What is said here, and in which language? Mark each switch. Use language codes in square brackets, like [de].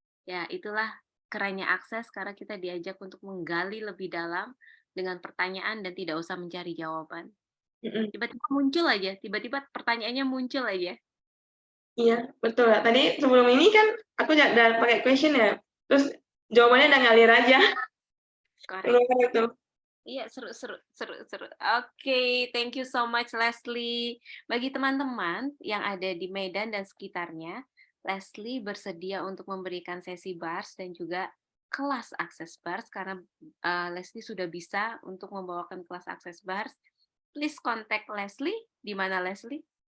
[id] Ya, itulah kerennya akses karena kita diajak untuk menggali lebih dalam dengan pertanyaan dan tidak usah mencari jawaban. Tiba-tiba muncul aja, tiba-tiba pertanyaannya muncul aja. Iya, betul. Tadi sebelum ini kan aku udah pakai question ya, terus jawabannya udah ngalir aja. [en] Correct. [id] Itu. Iya, seru. [en] Oke, thank you so much Leslie. [id] Bagi teman-teman yang ada di Medan dan sekitarnya, Leslie bersedia untuk memberikan sesi bars dan juga kelas akses bars karena Leslie sudah bisa untuk membawakan kelas akses bars. [en] Please contact Leslie. [id] Di mana Leslie?